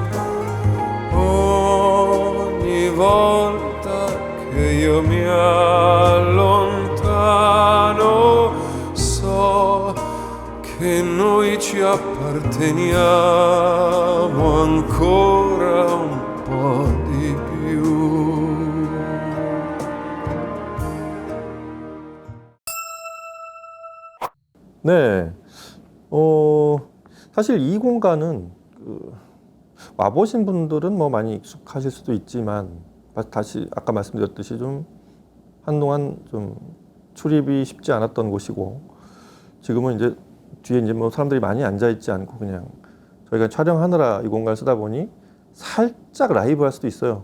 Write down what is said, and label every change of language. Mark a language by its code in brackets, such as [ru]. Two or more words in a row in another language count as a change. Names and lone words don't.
[it] Ogni volta che io mi allontano so che noi ci apparteniamo ancora un po' di più. [ko] 네, 사실 이 공간은 와보신 분들은 뭐 많이 익숙하실 수도 있지만 다시 아까 말씀드렸듯이 좀 한동안 좀 출입이 쉽지 않았던 곳이고 지금은 이제 뒤에 이제 뭐 사람들이 많이 앉아 있지 않고 그냥 저희가 촬영하느라 이 공간을 쓰다 보니 살짝 라이브 할 수도 있어요.